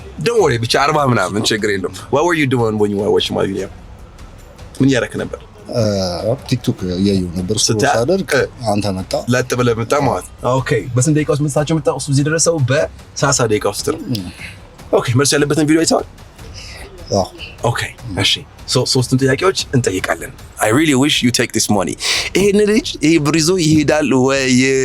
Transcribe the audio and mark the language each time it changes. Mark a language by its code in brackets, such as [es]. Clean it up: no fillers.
[en] Don't worry, [am] ብቻ 40 ምናምን ችግር የለውም። [en] What were you doing when you were watching my video? [am] ምን ያደረክ ነበር? ቲክቶክ እያየሁ ነበር። ሳደርግ አንተ መጣ። ለጥ ብለህ መጣ ማለት። ኦኬ። በስንት ደቂቃ ውስጥ መጣችሁ? መጣው እዚህ ደረሰው በ30 ደቂቃ ውስጥ ነው። ኦኬ። መልስ ያለበትን ቪዲዮ አይተዋል? አዎ። ኦኬ። እሺ። ሶስቱን ጥያቄዎች እንጠይቃለን። [en] I really wish you take this money. [am] ይሄን ልጅ ይሄ ብር ይዞ ይሄዳል ወይ?